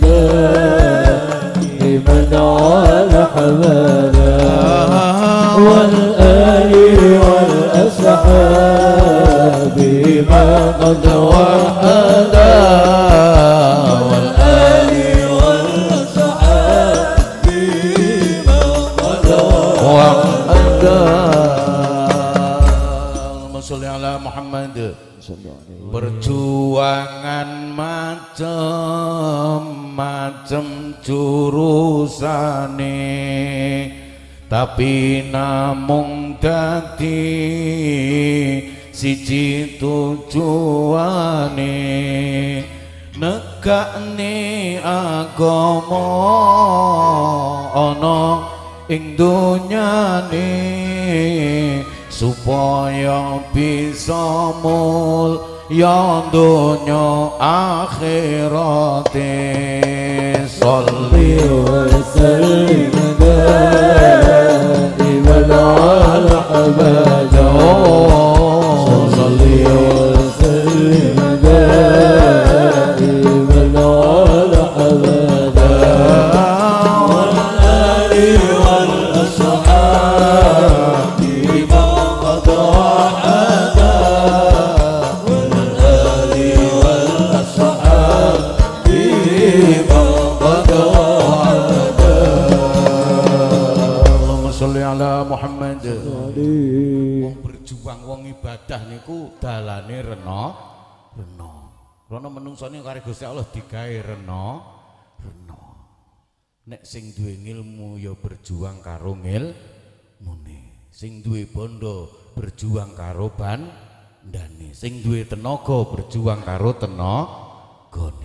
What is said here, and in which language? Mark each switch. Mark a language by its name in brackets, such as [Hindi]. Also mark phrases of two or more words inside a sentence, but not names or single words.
[Arabic] دائما على حبيبنا والآل والأصحاب بما قد وحدا والآل والأصحاب بما قد وحدا اللهم صل على محمد. [Javanese] Perjuangan macem-macem jurusane tapi namung dadi siji tujuane negakne agama ana ing donyane supaya bisa mulya donya akhirate [Arabic] صل وسلم دائما على حبيبنا صل وسلم دائما على حبيبنا والآل والأصحاب بما قد وحدا والآل والأصحاب بما قد وحدا اللهم صل على محمد. [Javanese] Wong berjuang wong ibadah niku dalane rena rono menungsane karo Gusti Allah digawe rena nek sing duwe ilmu ya berjuang karo ngilmune sing duwe bondo berjuang karo bandane sing duwe tenaga berjuang karo tenagane.